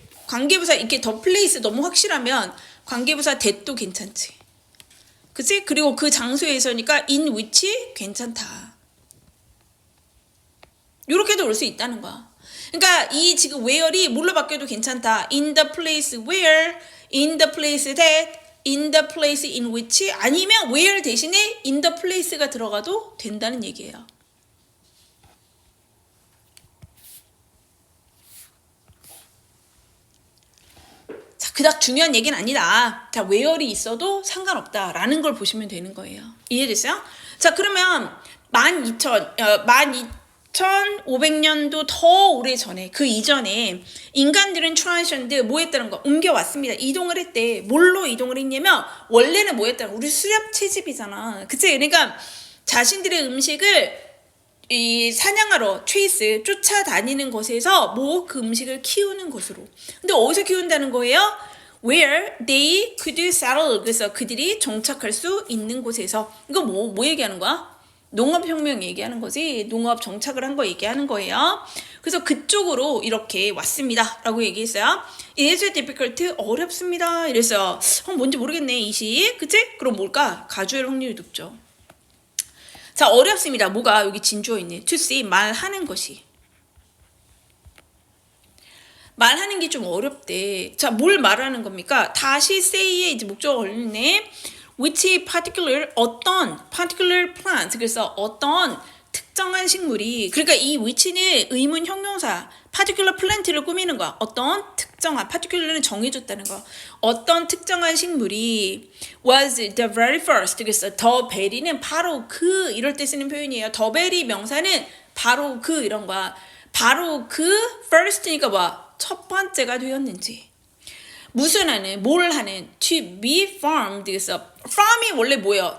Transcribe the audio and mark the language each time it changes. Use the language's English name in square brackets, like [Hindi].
[Korean] 관계부사 이렇게 더 플레이스 너무 확실하면 관계부사 that도 괜찮지. 그치? 그리고 그 장소에서니까 in which 괜찮다. 요렇게도 올 수 있다는 거야. 그러니까 이 지금 where이 뭘로 바뀌어도 괜찮다. [English] in the place where, in the place that, in the place in which [Korean] 아니면 [English] where [Korean] 대신에 [English] in the place가 [Korean] 들어가도 된다는 얘기예요. 그닥 중요한 얘기는 아니다. 자, where이 있어도 상관없다라는 걸 보시면 되는 거예요. 이해됐어요? 자, 그러면 12,500년도 더 오래 전에 그 이전에 인간들은 트랜지션드 뭐 했다는 거 옮겨왔습니다. 이동을 했대. 뭘로 이동을 했냐면 원래는 뭐 했다는 거 우리 수렵 채집이잖아. 그치? 그러니까 자신들의 음식을 이 사냥하러 체이스 쫓아다니는 것에서 뭐 그 음식을 키우는 것으로. 근데 어디서 키운다는 거예요? [English] Where they could settle. [Korean] 그래서 그들이 정착할 수 있는 곳에서. 이거 뭐 얘기하는 거야? 농업혁명 얘기하는 거지. 농업 정착을 한 거 얘기하는 거예요. 그래서 그쪽으로 이렇게 왔습니다. 라고 얘기했어요. [English] It is difficult. [Korean] 어렵습니다. 이랬어요. 뭔지 모르겠네. 이시. 그치? 그럼 뭘까? 가주일 확률이 높죠. 자, 어렵습니다. 뭐가 여기 진주어 있네. To say, 말하는 것이. 말하는 게 좀 어렵대. 자, 뭘 말하는 겁니까? 다시 say에 이제 목적어 걸리네. [English] Which particular, [Korean] 어떤 [English] particular plant. [Korean] 그래서 어떤 특정한 식물이. 그러니까 이 which는 의문 형용사. particular plant를 꾸미는 거야. 어떤 특정한, particular는 정해줬다는 거. 어떤 특정한 식물이 [English] was the very first. [Korean] 그래서 the very는 바로 그 이럴 때 쓰는 표현이에요. the very 명사는 바로 그 이런 거야. 바로 그 first니까 뭐야? 첫 번째가 되었는지. 무슨 하는, 뭘 하는, [English] to be farmed. [Korean] 그래서 farm이 원래 뭐예요?